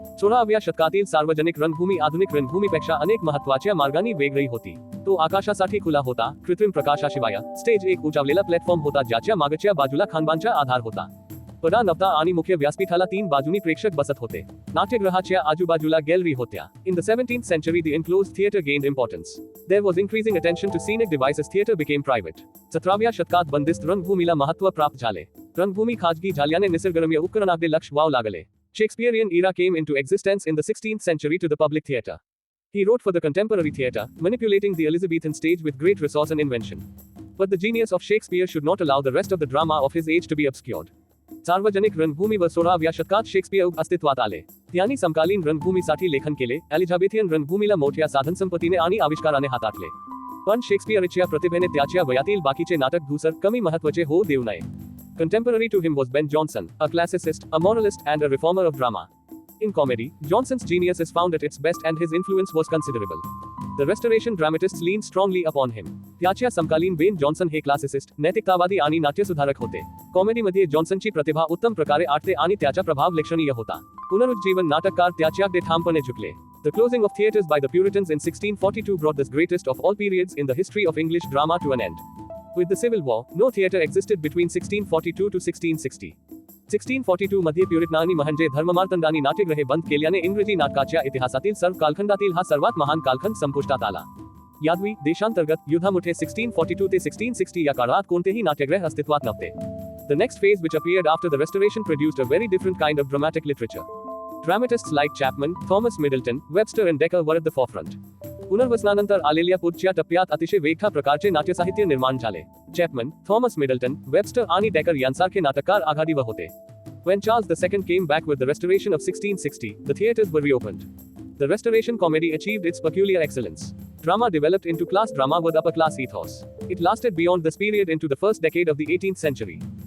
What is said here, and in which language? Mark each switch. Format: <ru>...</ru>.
<mr>16व्या शतकातील सार्वजनिक रंगभूमी आधुनिक रंगभूमीपेक्षा अनेक महत्त्वाच्या मार्गांनी वेगळी होती. तो आकाशासाठी खुला होता. कृत्रिम प्रकाशाशिवाय स्टेज एक उंचावलेला प्लॅटफॉर्म होता ज्याच्या मागच्या बाजूला खांबांचा आधार होता. पडदा नव्हता आणि मुख्य व्यासपीठाला 3 बाजूंनी प्रेक्षक बसत होते. नाट्यगृहाच्या आजूबाजूला गॅलरी होत्या.</mr> <en>In the 17th century the enclosed theatre gained importance. There was increasing attention to scenic devices. Theatre became private.</en> <mr>17व्या शतकात बंदिस्त रंगभूमीला महत्त्व प्राप्त झाले. रंगभूमी खाजगी झाल्याने निसर्गरम्य उपकरणाकडे लक्ष वाहू लागले.</mr> <en>Shakespearean era came into existence in the 16th century to the public theatre. He wrote for the contemporary theatre, manipulating the Elizabethan stage with great resource and invention. But the genius of Shakespeare should not allow the rest of the drama of his age to be obscured.</en> <mr>सार्वजनिक रंगभूमीवर 16व्या शतकात Shakespeare अस्तित्वात आले. त्यांनी समकालीन रंगभूमीसाठी लेखन केले. एलिझाबेथियन रंगभूमीला मोठ्या साधनसंपत्तीने आणि आविष्काराने हाताळले. पण शेक्सपियरच्या प्रतिभेने त्याच्या वयातील बाकीचे नाटक धूसर कमी महत्त्वाचे होऊ देऊ नये.</mr> <en>Contemporary to him was Ben Jonson, a classicist, a moralist and a reformer of drama. In comedy, Jonson's genius is found at its best and his influence was considerable. The Restoration dramatists leaned strongly upon him.</en> <mr>त्याच्या समकालीन बेन Johnson हे classicist, नैतिकतावादी आणि नाट्यसुधारक होते. कॉमेडीमध्ये जॉन्सनची प्रतिभा उत्तम प्रकारे आटते आणि त्याचा प्रभाव लक्षणीय होता. पुनरुज्जीवन नाटककार त्याच्याकडे ठामपणे झुकले.</mr> <en>The closing of theatres by the Puritans in 1642 brought this greatest of all periods in the history of English drama to an end. With the Civil War, no theatre existed between 1642 to 1660.</en> <mr>1642 मध्ये प्युरिटनांनी म्हणजे धर्ममार्तंडांनी नाट्यगृहे बंद केल्याने इंग्रजी नाटकाच्या इतिहासातील सर्व कालखंडातील हा सर्वात महान कालखंड संपुष्टात आला. यादवी देशांतर्गत युद्धामुळे 1642 ते 1660 या काळात कोणतेही नाट्यगृह अस्तित्वात नव्हते.</mr> <en>The next phase which appeared after the Restoration produced a very different kind of dramatic literature. Dramatists like Chapman, Thomas Middleton, Webster and Dekker were at the forefront.</en> <mr>पुनर्वसनानंतर आलेल्या पुढच्या टप्प्यात अतिशय वेगळ्या प्रकारचे नाट्यसाहित्य निर्माण झाले. चॅपमन, थॉमस मिडल्टन, वेबस्टर आणि decker यांसारखे नाटककार आघाडीवर होते.</mr> <en>When Charles II came back with the Restoration of 1660, the theatres were reopened. The Restoration comedy achieved its peculiar excellence. Drama developed into class drama with upper class ethos. It lasted beyond this period into the first decade of the 18th century.</en>